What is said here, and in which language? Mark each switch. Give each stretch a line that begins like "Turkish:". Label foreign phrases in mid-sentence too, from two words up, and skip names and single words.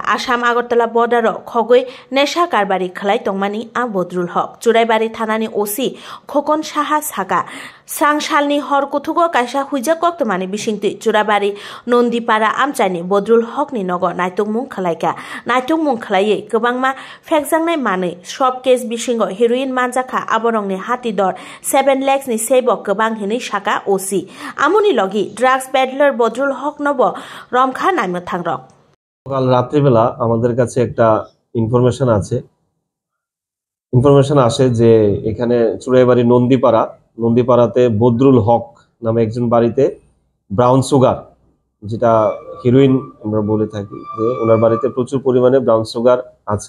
Kok Borok: Assam Agartala border o khogui nesha karbari khlai tongmani a Badrul Haq Churaibari thanani OC Khokon Saha Saka Sangsalni hor kuthugo kaisa huija koktomani bisingti Churaibari Nondipara amchaini Badrul Haq ni nogo naitongmung khlaika naitongmung khlaiye kwbangma fekjangnai manui sob case bisingo heroin manjakha aborongni hatidor 7 lakhs ni sebo kwbang hinui saka OC amoni logi
English: drugs peddler
Kok Borok: Badrul Haq nobo romkha naimuthangrok
Bangla: কাল রাত্রিবেলা আমাদের কাছে একটা ইনফরমেশন আসে যে এখানে চুরাইবাড়ি নন্দীপাড়াতে বদরুল হক নামে একজন বাড়িতে
English: brown sugar
Bangla: যেটা হিরোইন আমরা বলে থাকি যে ওনার বাড়িতে প্রচুর পরিমাণে
English: brown sugar
Bangla: আছে।